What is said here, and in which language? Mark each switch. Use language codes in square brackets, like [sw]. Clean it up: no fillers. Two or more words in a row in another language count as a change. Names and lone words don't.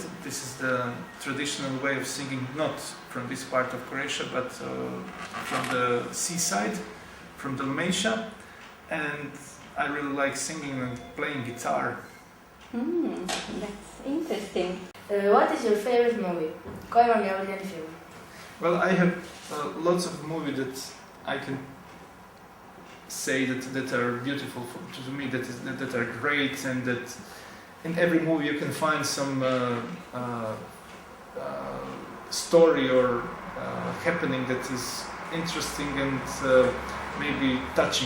[en] This is the traditional way of singing, not from this part of Croatia, but from the seaside, from Dalmatia. And I really like singing and playing guitar. That's interesting. What is your favorite movie? [hr] Koji vam je omiljeni film? [en] Well, I have lots of movies that I can say that are beautiful to me, that are great, and that in every movie you can find some story or happening that is interesting and maybe touching.